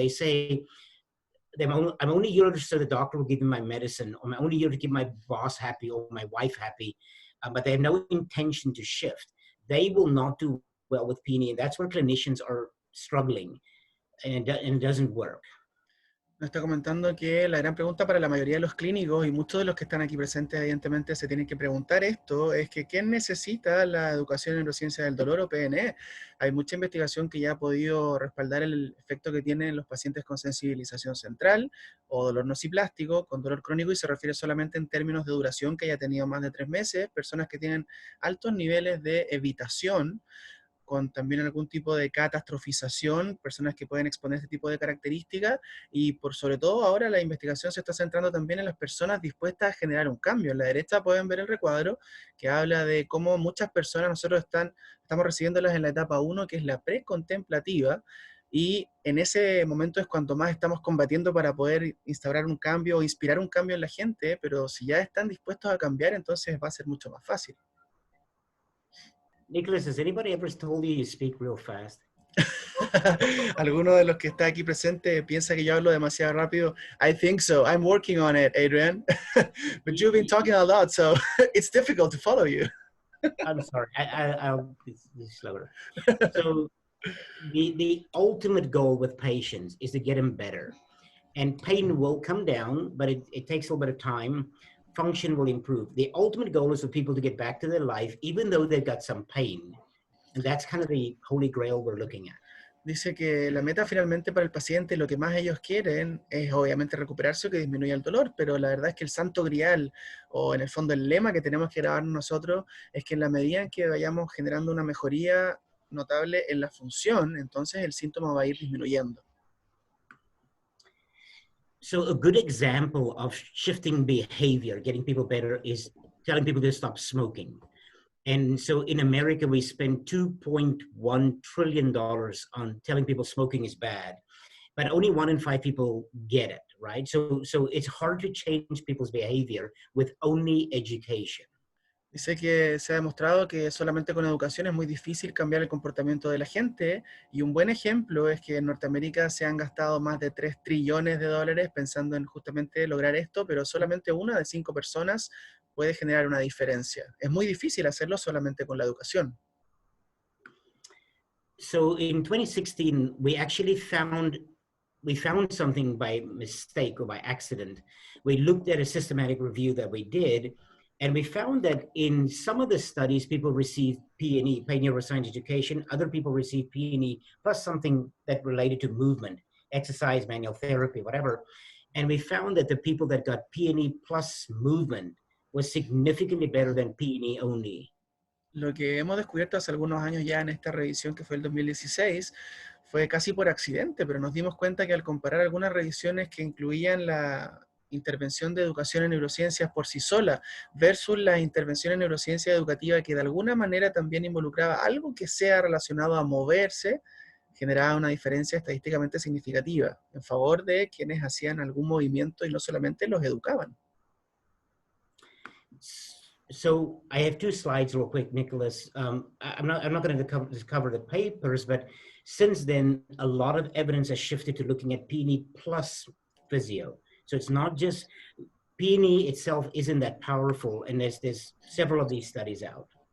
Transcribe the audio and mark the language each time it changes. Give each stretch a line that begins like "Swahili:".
English: They say, I'm only here so the doctor will give me my medicine, or I'm only here to keep my boss happy or my wife happy, but they have no intention to shift. They will not do well with P&E, and that's where clinicians are struggling. And it doesn't work.
Spanish: Nos está comentando que la gran pregunta para la mayoría de los clínicos y muchos de los que están aquí presentes evidentemente se tienen que preguntar esto, es que ¿quién necesita la educación en neurociencia del dolor o PNE? Hay mucha investigación que ya ha podido respaldar el efecto que tienen los pacientes con sensibilización central o dolor nociplástico, con dolor crónico, y se refiere solamente en términos de duración que haya tenido más de 3 meses, personas que tienen altos niveles de evitación, con también algún tipo de catastrofización, personas que pueden exponer este tipo de características, y por sobre todo ahora la investigación se está centrando también en las personas dispuestas a generar un cambio. En la derecha pueden ver el recuadro que habla de cómo muchas personas, nosotros estamos recibiéndolas en la etapa 1, que es la precontemplativa, y en ese momento es cuando más estamos combatiendo para poder instaurar un cambio o inspirar un cambio en la gente, pero si ya están dispuestos a cambiar, entonces va a ser mucho más fácil.
English: Nicolás, has anybody ever told you speak real fast?
Spanish: ¿Alguno de los que está aquí presente piensa que yo hablo demasiado rápido?
English: I think so. I'm working on it, Adriaan. But you've been talking a lot, so it's difficult to follow you. I'm sorry. I'll be slower. So the ultimate goal with patients is to get them better. And pain will come down, but it takes a little bit of time. Function will improve. The ultimate goal is for people to get back to their life, even though they've got some pain. And that's kind of the holy grail we're looking at.
Spanish: Dice que la meta finalmente para el paciente, lo que más ellos quieren es obviamente recuperarse o que disminuya el dolor, pero la verdad es que el santo grial, o en el fondo el lema que tenemos que grabar nosotros, es que en la medida en que vayamos generando una mejoría notable en la función, entonces el síntoma va a ir disminuyendo.
English: So a good example of shifting behavior, getting people better, is telling people to stop smoking. And so in America, we spend $2.1 trillion on telling people smoking is bad, but only 1 in 5 people get it, right? So it's hard to change people's behavior with only education.
Spanish: Dice que se ha demostrado que solamente con educación es muy difícil cambiar el comportamiento de la gente, y un buen ejemplo es que en Norteamérica se han gastado más de 3 trillones de dólares pensando en justamente lograr esto, pero solamente 1 de 5 personas puede generar una diferencia. Es muy difícil hacerlo solamente con la educación.
English: So in 2016, we actually found something by mistake or by accident. We looked at a systematic review that we did, and we found that in some of the studies, people received P&E, pain neuroscience education. Other people received P&E plus something that related to movement, exercise, manual therapy, whatever. And we found that the people that got P&E plus movement was significantly better than P&E only.
Spanish: Lo que hemos descubierto hace algunos años ya en esta revisión que fue el 2016 fue casi por accidente, pero nos dimos cuenta que al comparar algunas revisiones que incluían la intervención de educación en neurociencias por sí sola versus la intervención en neurociencia educativa que de alguna manera también involucraba algo que sea relacionado a moverse, generaba una diferencia estadísticamente significativa en favor de quienes hacían algún movimiento y no solamente los educaban.
English: So I have two slides real quick, Nicolás. I'm not going to cover the papers, but since then, a lot of evidence has shifted to looking at P&E plus physio. So it's not just, P&E itself isn't that powerful, and there's several of these studies out.